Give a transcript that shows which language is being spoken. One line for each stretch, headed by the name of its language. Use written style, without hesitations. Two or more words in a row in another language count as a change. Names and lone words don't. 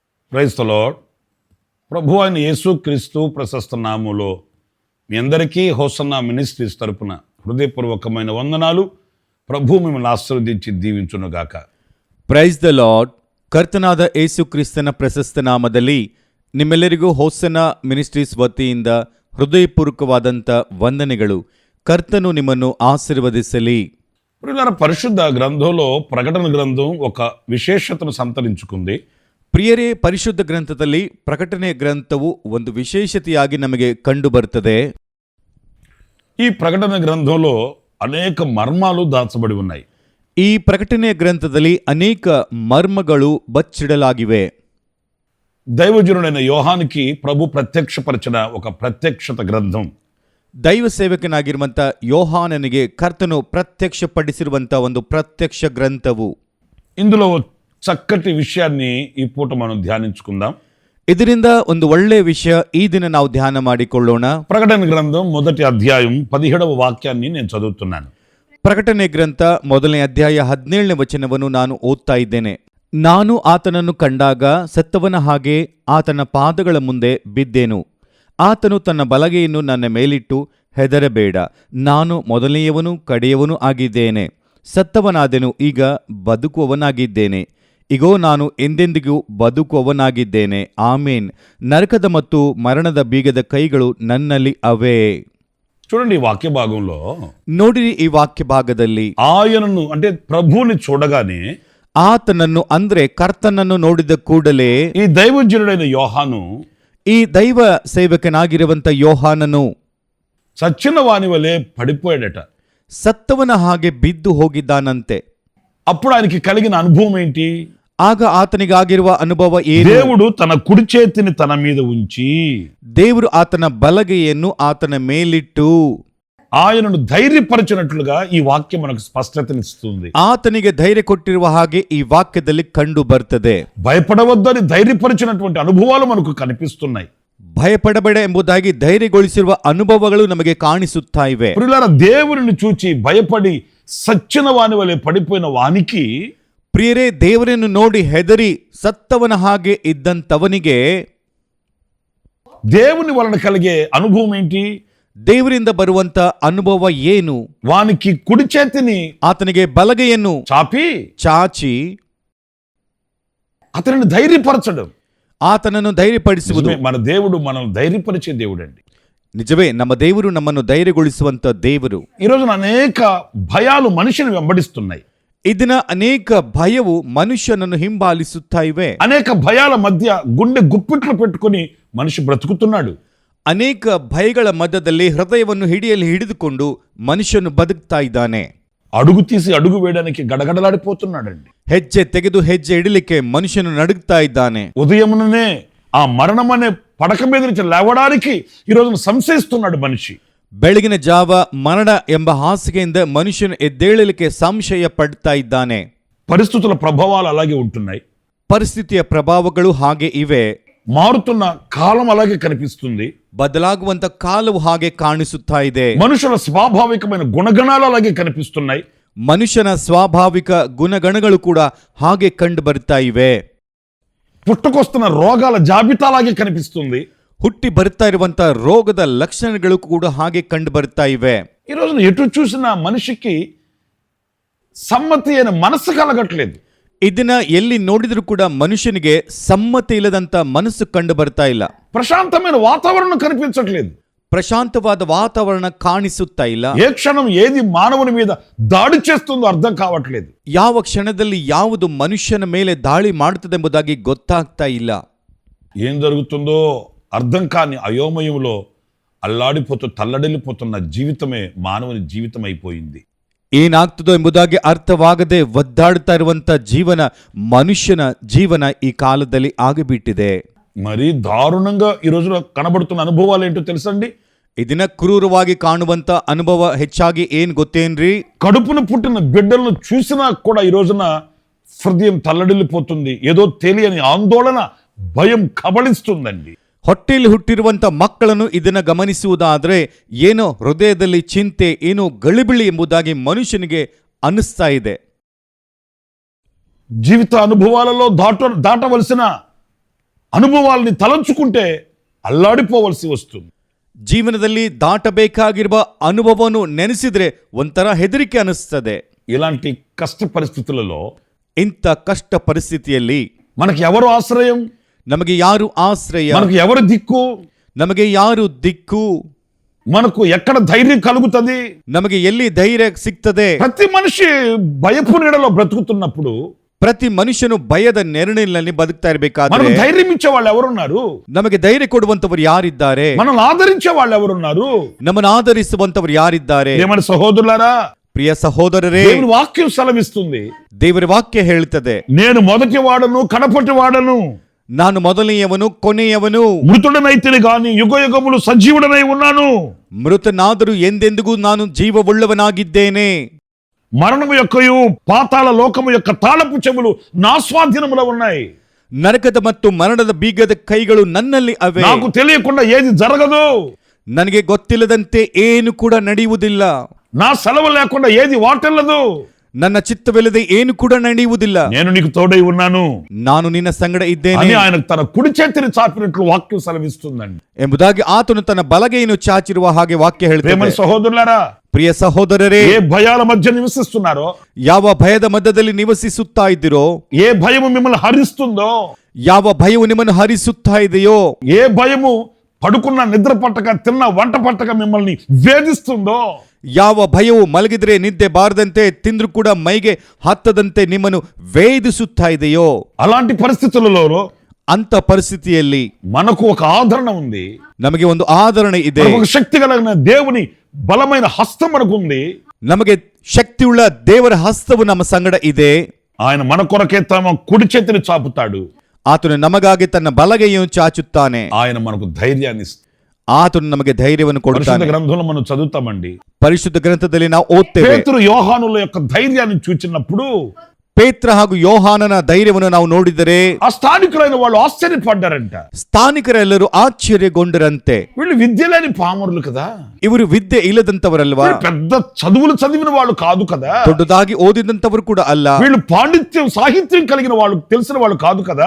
English: Praise the Lord.
Telugu: ప్రభు అయిన యేసుక్రీస్తు ప్రశస్త నామములో మీ అందరికీ హోసన్నా మినిస్ట్రీస్ తరపున హృదయపూర్వకమైన వందనాలు. ప్రభు మిమ్మల్ని ఆశీర్వదించి దీవించునుగాక.
English: Praise the Lord.
Kannada: ಕರ್ತನಾದ ಯೇಸು ಕ್ರಿಸ್ತನ ಪ್ರಶಸ್ತ ನಾಮದಲ್ಲಿ ನಿಮ್ಮೆಲ್ಲರಿಗೂ ಹೋಸನ್ನ ಮಿನಿಸ್ಟ್ರೀಸ್ ವತಿಯಿಂದ ಹೃದಯಪೂರ್ವಕವಾದಂಥ ವಂದನೆಗಳು. ಕರ್ತನು ನಿಮ್ಮನ್ನು ಆಶೀರ್ವದಿಸಲಿ.
Telugu: ప్రియులారా, పరిశుద్ధ గ్రంథంలో ప్రకటన గ్రంథం ఒక విశేషతను సంతరించుకుంది.
Kannada: ಪ್ರಿಯರೇ, ಪರಿಶುದ್ಧ ಗ್ರಂಥದಲ್ಲಿ ಪ್ರಕಟಣೆ ಗ್ರಂಥವು ಒಂದು ವಿಶೇಷತೆಯಾಗಿ ನಮಗೆ ಕಂಡು ಬರುತ್ತದೆ.
Telugu: ఈ ప్రకటన గ్రంథంలో అనేక మర్మాలు దాచబడి ఉన్నాయి.
Kannada: ಈ ಪ್ರಕಟಣೆ ಗ್ರಂಥದಲ್ಲಿ ಅನೇಕ ಮರ್ಮಗಳು ಬಚ್ಚಿಡಲಾಗಿವೆ.
Telugu: దైవజనుడైన యోహానికి ప్రభు ప్రత్యక్షపరిచిన ఒక ప్రత్యక్షత గ్రంథం.
Kannada: ದೈವ ಸೇವಕನಾಗಿರುವಂಥ ಯೋಹಾನನಿಗೆ ಕರ್ತನು ಪ್ರತ್ಯಕ್ಷಪಡಿಸಿರುವಂಥ ಒಂದು ಪ್ರತ್ಯಕ್ಷ ಗ್ರಂಥವು.
Telugu: ఇందులో చక్కటి విషయాన్ని ఈ పూట మనం ధ్యానించుకుందాం.
Kannada: ಇದರಿಂದ ಒಂದು ಒಳ್ಳೆಯ ವಿಷಯ ಈ ದಿನ ನಾವು ಧ್ಯಾನ ಮಾಡಿಕೊಳ್ಳೋಣ.
Telugu: ప్రకటన గ్రంథం 1వ అధ్యాయం 17వ వాక్యాన్ని నేను చదువుతున్నాను.
Kannada: ಪ್ರಕಟಣೆ ಗ್ರಂಥ 1ನೇ ಅಧ್ಯಾಯ 17ನೇ ವಚನವನ್ನು ನಾನು ಓದ್ತಾ ಇದ್ದೇನೆ. ನಾನು ಆತನನ್ನು ಕಂಡಾಗ ಸತ್ತವನ ಹಾಗೆ ಆತನ ಪಾದಗಳ ಮುಂದೆ ಬಿದ್ದೆನು. ಆತನು ತನ್ನ ಬಲಗೈಯನ್ನು ನನ್ನ ಮೇಲಿಟ್ಟು, ಹೆದರಬೇಡ, ನಾನು ಮೊದಲನೆಯವನು ಕಡೆಯವನು ಆಗಿದ್ದೇನೆ. ಸತ್ತವನಾದೆನು, ಈಗ ಬದುಕುವವನಾಗಿದ್ದೇನೆ. ಇಗೋ, ನಾನು ಎಂದೆಂದಿಗೂ ಬದುಕುವವನಾಗಿದ್ದೇನೆ. ಆಮೇನ್. ನರಕದ ಮತ್ತು ಮರಣದ ಬೀಗದ ಕೈಗಳು ನನ್ನಲ್ಲಿ ಅವೇ.
Telugu: చూడండి, ఈ వాక్య భాగంలో
Kannada: ನೋಡಿರಿ, ಈ ವಾಕ್ಯ ಭಾಗದಲ್ಲಿ
Telugu: ఆయనను అంటే ప్రభువుని చూడగానే
Kannada: ಆತನನ್ನು ಅಂದ್ರೆ ಕರ್ತನನ್ನು ನೋಡಿದ ಕೂಡಲೇ
Telugu: ఈ దైవజనుడైన యోహాను
Kannada: ಈ ದೈವ ಸೇವಕನಾಗಿರುವಂತ ಯೋಹಾನನು
Telugu: చచ్చిన వాని వలె పడిపోయాడట.
Kannada: ಸತ್ತವನ ಹಾಗೆ ಬಿದ್ದು ಹೋಗಿದ್ದಾನಂತೆ.
Telugu: అప్పుడు ఆయనకి కలిగిన అనుభవం ఏంటి?
Kannada: ಆಗ ಆತನಿಗಾಗಿರುವ ಅನುಭವ ಏನು?
Telugu: దేవుడు తన కుడి చేతిని తన మీద ఉంచి
Kannada: ದೇವರು ಆತನ ಬಲಗೈಯನ್ನು ಆತನ ಮೇಲಿಟ್ಟು
Telugu: ఆయనను ధైర్యపరచినట్లుగా ఈ వాక్యం మనకు స్పష్టతనిస్తుంది.
Kannada: ಆತನಿಗೆ ಧೈರ್ಯ ಕೊಟ್ಟಿರುವ ಹಾಗೆ ಈ ವಾಕ್ಯದಲ್ಲಿ ಕಂಡು ಬರ್ತದೆ.
Telugu: భయపడవద్దని ధైర్యపరిచినటువంటి అనుభవాలు మనకు కనిపిస్తున్నాయి.
Kannada: ಭಯಪಡಬೇಡ ಎಂಬುದಾಗಿ ಧೈರ್ಯಗೊಳಿಸಿರುವ ಅನುಭವಗಳು ನಮಗೆ ಕಾಣಿಸುತ್ತಾ ಇವೆ.
Telugu: ప్రియులారా, దేవుని చూచి భయపడి సచ్చిన వాని వలె పడిపోయిన వానికి,
Kannada: ಪ್ರಿಯರೇ, ದೇವರನ್ನು ನೋಡಿ ಹೆದರಿ ಸತ್ತವನ ಹಾಗೆ ಇದ್ದಂತವನಿಗೆ
Telugu: దేవుని వలన కలిగే అనుభవం ఏంటి?
Kannada: ದೇವರಿಂದ ಬರುವಂತ ಅನುಭವ ಏನು?
Telugu: వానికి కుడి చేతిని
Kannada: ಆತನಿಗೆ ಬಲಗೈಯನ್ನು ಚಾಚಿ
Telugu: అతనిని ధైర్యపరచడం.
Kannada: ಆತನನ್ನು ಧೈರ್ಯಪಡಿಸುವುದು.
Telugu: మన దేవుడు మనల్ని ధైర్యపరిచే దేవుడు అండి.
Kannada: ನಿಜವೇ, ನಮ್ಮ ದೇವರು ನಮ್ಮನ್ನು ಧೈರ್ಯಗೊಳಿಸುವಂತ ದೇವರು.
Telugu: ఈ రోజున అనేక భయాలు మనిషిని వెంబడిస్తున్నాయి.
Kannada: ಇದನ್ನ ಅನೇಕ ಭಯವು ಮನುಷ್ಯನನ್ನು ಹಿಂಬಾಲಿಸುತ್ತಾ ಇವೆ.
Telugu: అనేక భయాల మధ్య గుండె గుప్పిట్లు పెట్టుకుని మనిషి బ్రతుకుతున్నాడు.
Kannada: ಅನೇಕ ಭಯಗಳ ಮಧ್ಯದಲ್ಲಿ ಹೃದಯವನ್ನು ಹಿಡಿದುಕೊಂಡು ಮನುಷ್ಯನು ಬದುಕ್ತಾ ಇದ್ದಾನೆ.
Telugu: అడుగు తీసి అడుగు వేయడానికి గడగడలాడిపోతున్నాడండి.
Kannada: ಹೆಜ್ಜೆ ತೆಗೆದು ಹೆಜ್ಜೆ ಇಡಲಿಕ್ಕೆ ಮನುಷ್ಯನು ನಡುಗ್ತಾ ಇದ್ದಾನೆ.
Telugu: ఉదయముననే ఆ మరణం అనే పడక మీద నుంచి లేవడానికి ఈ రోజున సంశయిస్తున్నాడు మనిషి.
Kannada: ಬೆಳಗಿನ ಜಾವ ಮರಣ ಎಂಬ ಹಾಸಿಗೆಯಿಂದ ಮನುಷ್ಯನು ಎದ್ದೇಳಲಿಕ್ಕೆ ಸಂಶಯ ಪಡ್ತಾ ಇದ್ದಾನೆ.
Telugu: పరిస్థితుల ప్రభావాలు అలాగే ఉంటున్నాయి.
Kannada: ಪರಿಸ್ಥಿತಿಯ ಪ್ರಭಾವಗಳು ಹಾಗೆ ಇವೆ.
Telugu: మారుతున్న కాలం అలాగే కనిపిస్తుంది.
Kannada: ಬದಲಾಗುವಂತ ಕಾಲವು ಹಾಗೆ ಕಾಣಿಸುತ್ತಾ ಇದೆ.
Telugu: మనుషుల స్వాభావికమైన గుణగణాలు అలాగే కనిపిస్తున్నాయి.
Kannada: ಮನುಷ್ಯನ ಸ್ವಾಭಾವಿಕ ಗುಣಗಣಗಳು ಕೂಡ ಹಾಗೆ ಕಂಡು ಬರ್ತಾ ಇವೆ.
Telugu: పుట్టుకొస్తున్న రోగాల జాబితా అలాగే కనిపిస్తుంది.
Kannada: ಹುಟ್ಟಿ ಬರ್ತಾ ಇರುವಂತ ರೋಗದ ಲಕ್ಷಣಗಳು ಕೂಡ ಹಾಗೆ ಕಂಡು ಬರ್ತಾ ಇವೆ.
Telugu: ఈ రోజున ఎటు చూసినా మనిషికి సమ్మతి అయిన మనసు కలగట్లేదు.
Kannada: ಇದನ್ನ ಎಲ್ಲಿ ನೋಡಿದ್ರು ಕೂಡ ಮನುಷ್ಯನಿಗೆ ಸಮ್ಮತಿ ಇಲ್ಲದಂತ ಮನಸ್ಸು ಕಂಡು ಬರ್ತಾ ಇಲ್ಲ.
Telugu: ప్రశాంతమైన వాతావరణం కనిపించట్లేదు.
Kannada: ಪ್ರಶಾಂತವಾದ ವಾತಾವರಣ ಕಾಣಿಸುತ್ತಾ ಇಲ್ಲ.
Telugu: ఏ క్షణం ఏది మానవుని మీద దాడి చేస్తుందో అర్థం కావట్లేదు.
Kannada: ಯಾವ ಕ್ಷಣದಲ್ಲಿ ಯಾವುದು ಮನುಷ್ಯನ ಮೇಲೆ ದಾಳಿ ಮಾಡುತ್ತದೆಂಬುದಾಗಿ ಗೊತ್ತಾಗ್ತಾ ಇಲ್ಲ.
Telugu: ఏం జరుగుతుందో అర్థం కాని అయోమయంలో తల్లడిల్లిపోతున్న జీవితమే మానవుని జీవితం అయిపోయింది.
Kannada: ಏನಾಗ್ತದೋ ಎಂಬುದಾಗಿ ಅರ್ಥವಾಗದೆ ಒದ್ದಾಡ್ತಾ ಇರುವಂತ ಜೀವನ ಮನುಷ್ಯನ ಜೀವನ ಈ ಕಾಲದಲ್ಲಿ ಆಗಿಬಿಟ್ಟಿದೆ.
Telugu: మరీ దారుణంగా ఈ రోజున కనబడుతున్న అనుభవాలు ఏంటో తెలుసండి?
Kannada: ಇದನ್ನ ಕ್ರೂರವಾಗಿ ಕಾಣುವಂತ ಅನುಭವ ಹೆಚ್ಚಾಗಿ ಏನ್ ಗೊತ್ತೇನ್ರಿ?
Telugu: కడుపున పుట్టిన బిడ్డలను చూసినా కూడా ఈ రోజున హృదయం తల్లడిల్లిపోతుంది. ఏదో తెలియని ఆందోళన, భయం కబళిస్తుందండి.
Kannada: ಹೊಟ್ಟೆಯಲ್ಲಿ ಹುಟ್ಟಿರುವಂತ ಮಕ್ಕಳನ್ನು ಇದನ್ನ ಗಮನಿಸುವುದಾದ್ರೆ ಏನೋ ಹೃದಯದಲ್ಲಿ ಚಿಂತೆ, ಏನೋ ಗಳಿಬಿಳಿ ಎಂಬುದಾಗಿ ಮನುಷ್ಯನಿಗೆ ಅನ್ನಿಸ್ತಾ ಇದೆ.
Telugu: జీవిత అనుభవాలలో దాటవలసిన అనుభవాల్ని తలంచుకుంటే అల్లాడిపోవలసి వస్తుంది.
Kannada: ಜೀವನದಲ್ಲಿ ದಾಟಬೇಕಾಗಿರುವ ಅನುಭವವನ್ನು ನೆನೆಸಿದ್ರೆ ಒಂಥರ ಹೆದರಿಕೆ ಅನಿಸ್ತದೆ.
Telugu: ఇలాంటి కష్ట పరిస్థితులలో
Kannada: ಇಂಥ ಕಷ್ಟ ಪರಿಸ್ಥಿತಿಯಲ್ಲಿ
Telugu: మనకి ఎవరు ఆశ్రయం,
Kannada: ನಮಗೆ ಯಾರು ಆಶ್ರಯ,
Telugu: మనకు ఎవరు దిక్కు,
Kannada: ನಮಗೆ ಯಾರು ದಿಕ್ಕು,
Telugu: మనకు ఎక్కడ ధైర్యం కలుగుతుంది?
Kannada: ನಮಗೆ ಎಲ್ಲಿ ಧೈರ್ಯ ಸಿಗ್ತದೆ?
Telugu: ప్రతి మనిషి భయపు నీడలో బ్రతుకుతున్నప్పుడు
Kannada: ಪ್ರತಿ ಮನುಷ್ಯನು ಭಯದ ನೆರಳಿನಲ್ಲಿ ಬದುಕ್ತಾ
Telugu: మనకు
Kannada: ಇರಬೇಕಾದ್ರೆ
Telugu: ధైర్యం ఇచ్చే వాళ్ళు ఎవరున్నారు?
Kannada: ನಮಗೆ ಧೈರ್ಯ ಕೊಡುವಂತವರು ಯಾರಿದ್ದಾರೆ?
Telugu: మనల్ని ఆదరించే వాళ్ళు ఎవరున్నారు?
Kannada: ನಮ್ಮನ್ನು ಆಧರಿಸುವಂತವರು ಯಾರಿದ್ದಾರೆ?
Telugu: ఏమని సహోదరులారా,
Kannada: ಪ್ರಿಯ ಸಹೋದರರೇ,
Telugu: దేవుని వాక్యం సెలవిస్తుంది,
Kannada: ದೇವರ ವಾಕ್ಯ ಹೇಳುತ್ತದೆ,
Telugu: నేను మొదటి వాడను కడపటి వాడను,
Kannada: ನಾನು ಮೊದಲನೆಯವನು ಕೊನೆಯವನು,
Telugu: మృతుడనైతిని గాని యుగ యుగములు సజీవుడనై ఉన్నాను.
Kannada: ಮೃತನಾದರೂ ಎಂದೆಂದಿಗೂ ನಾನು ಜೀವವುಳ್ಳವನಾಗಿದ್ದೇನೆ.
Telugu: మరణము యొక్కయు పాతాళ లోకము యొక్క తాళపు చెవులు నా స్వాధీనములో ఉన్నాయి.
Kannada: ನರಕದ ಮತ್ತು ಮರಣದ ಬೀಗದ ಕೈಗಳು ನನ್ನಲ್ಲಿ ಅವೆ.
Telugu: నాకు తెలియకుండా ఏది జరగదు,
Kannada: ನನಗೆ ಗೊತ್ತಿಲ್ಲದಂತೆ ಏನು ಕೂಡ ನಡೆಯುವುದಿಲ್ಲ.
Telugu: నా సెలవు లేకుండా ఏది వాటెల్లదు.
Kannada: ನನ್ನ ಚಿತ್ತವಿಲ್ಲದೆ ಏನು ಕೂಡ ನಡೆಯುವುದಿಲ್ಲ.
Telugu: నేను నీకు తోడై ఉన్నాను
Kannada: ನಾನು ನಿನ್ನ ಸಂಗಡ ಇದ್ದೇನೆ
Telugu: అని ఆయన తన కుడి చేతిని చాపినట్లు వాక్యం సెలవిస్తుందండి.
Kannada: ಎಂಬುದಾಗಿ ಆತನು ತನ್ನ ಬಲಗೈಯನ್ನು ಚಾಚಿರುವ ಹಾಗೆ ವಾಕ್ಯ
Telugu: ప్రేమ
Kannada: ಹೇಳುತ್ತದೆ.
Telugu: సహోదరులారా,
Kannada: ಪ್ರಿಯ ಸಹೋದರರೇ,
Telugu: ఏ భయాల మధ్య నివసిస్తున్నారో,
Kannada: ಯಾವ ಭಯದ ಮಧ್ಯದಲ್ಲಿ ನಿವಸಿಸುತ್ತಾ ಇದ್ದೀರೋ,
Telugu: ఏ భయము మిమ్మల్ని హరిస్తుందో,
Kannada: ಯಾವ ಭಯವು ನಿಮ್ಮನ್ನು ಹರಿಸುತ್ತಾ ಇದೆಯೋ,
Telugu: ఏ భయము పడుకున్న నిద్ర పట్టక తిన్న వంట పట్టక మిమ్మల్ని వేధిస్తుందో,
Kannada: ಯಾವ ಭಯವು ಮಲಗಿದ್ರೆ ನಿದ್ದೆ ಬಾರದಂತೆ ತಿಂದ್ರು ಕೂಡ ಮೈಗೆ ಹತ್ತದಂತೆ ನಿಮ್ಮನ್ನು ವೇಧಿಸುತ್ತಾ ಇದೆಯೋ,
Telugu: అలాంటి పరిస్థితులలో
Kannada: ಅಂತ ಪರಿಸ್ಥಿತಿಯಲ್ಲಿ
Telugu: మనకు ఒక ఆదరణ ఉంది.
Kannada: ನಮಗೆ ಒಂದು ಆದರಣೆ ಇದೆ.
Telugu: మనకు ఒక శక్తి కలిగిన దేవుని బలమైన హస్తం మనకు ఉంది.
Kannada: ನಮಗೆ ಶಕ್ತಿಯುಳ್ಳ ದೇವರ ಹಸ್ತವು ನಮ್ಮ ಸಂಗಡ ಇದೆ.
Telugu: ఆయన మన కొరకే తమ కుడి చేతిని చాపుతాడు.
Kannada: ಆತನು ನಮಗಾಗಿ ತನ್ನ ಬಲಗೈಯನ್ನು ಚಾಚುತ್ತಾನೆ.
Telugu: ఆయన మనకు ధైర్యాన్ని ఇస్తాడు.
Kannada: ಆತನು ನಮಗೆ ಧೈರ್ಯವನ್ನು
Telugu: పరిశుద్ధ
Kannada: ಕೊಡುತ್ತಾನೆ.
Telugu: గ్రంథంలో మనం చదువుతామండి,
Kannada: ಪರಿಶುದ್ಧ ಗ್ರಂಥದಲ್ಲಿ ನಾವು ಓದ್ತೇವೆ,
Telugu: పేతురు యోహానుల యొక్క ధైర్యాన్ని చూచినప్పుడు
Kannada: ಪೇತ್ರ ಹಾಗೂ ಯೋಹಾನನ ಧೈರ್ಯವನ್ನು ನಾವು ನೋಡಿದರೆ
Telugu: ఆ స్థానికులైన వాళ్ళు ఆశ్చర్యపడ్డారంట.
Kannada: ಸ್ಥಾನಿಕರೆಲ್ಲರೂ ಆಶ್ಚರ್ಯಗೊಂಡರಂತೆ.
Telugu: వీళ్ళు విద్య లేని పామరులు కదా,
Kannada: ಇವರು ವಿದ್ಯೆ ಇಲ್ಲದಂತವರಲ್ವಾ,
Telugu: వీళ్ళు పెద్ద చదువులు చదివిన వాళ్ళు కాదు కదా,
Kannada: ದೊಡ್ಡದಾಗಿ ಓದಿದಂತವರು ಕೂಡ ಅಲ್ಲ,
Telugu: వీళ్ళు పాండిత్యం సాహిత్యం కలిగిన వాళ్ళు తెలిసిన వాళ్ళు కాదు కదా.